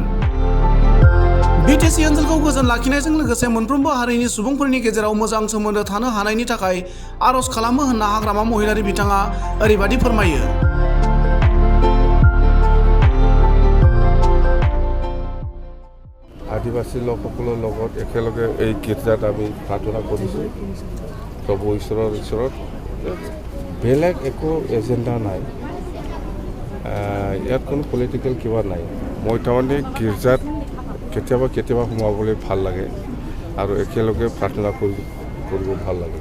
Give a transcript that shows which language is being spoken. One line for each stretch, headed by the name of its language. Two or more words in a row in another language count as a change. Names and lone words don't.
Bodo: BTC ओनसोलखौ गोजोन लाखिनायजों लोगोसे मोनफ्रोमबो हारिनि सुबुंफोरनि गेजेराव मोजां सोमोन्दो थानो हानायनि थाखाय आर'ज खालामो होनना हाग्रामा महिलारि बिथाङा ओरैबादि फोरमायो।
Assamese: आदिबासी लोकসকলৰ লগত একেলগে এই গীৰ্জাত আমি প্ৰাৰ্থনা কৰিছোঁ। প্ৰভু ঈশ্বৰৰ ওচৰত বেলেগ একো এজেণ্ডা নাই, ইয়াত কোনো পলিটিকেল কিবা নাই। মই তাৰমানে গীৰ্জাত কেতিয়াবা সোমাবলৈ ভাল লাগে আৰু একেলগে প্ৰাৰ্থনা কৰিব ভাল লাগে।